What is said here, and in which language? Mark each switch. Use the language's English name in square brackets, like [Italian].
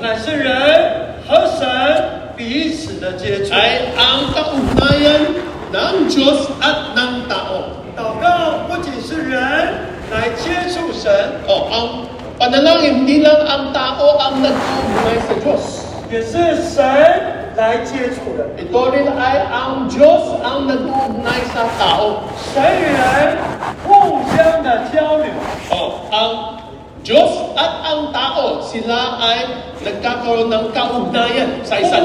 [Chinese] 乃是人和神彼此的接触。 [Filipino] ay ang kaugnayan ng Diyos at ng tao. [Chinese] 祷告不仅是人来接触神， [Filipino] Ang panalangin, hindi lang ang tao ang nag-uugnay sa Diyos. [Chinese] 也是神来接触人。 [Filipino] Ito rin ay ang Diyos ang nag-uugnay sa tao. [Chinese] 神与人互相的交流， [Filipino] Ang Diyos at ang tao, sila ay nagkakaroon ng kaugnayan sa isa't